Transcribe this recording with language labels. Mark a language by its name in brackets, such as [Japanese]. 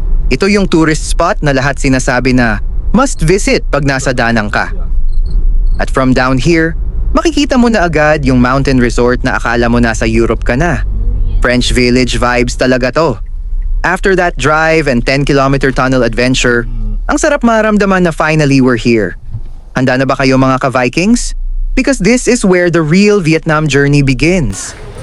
[Filipino] Ito yung tourist spot na lahat sinasabi na [English] must visit [Filipino] pag nasa Da Nang ka. At [English] from down here, [Filipino] makikita mo na agad yung mountain resort na akala mo nasa Europe ka na. [English] French village vibes [Filipino] talaga to. [English] After that drive and 10-kilometer tunnel adventure, [Filipino] Ang sarap maramdaman na [English] finally we're here. [Filipino] Handa na ba kayo mga ka-Vikings? [English] Because this is where the real Vietnam journey begins.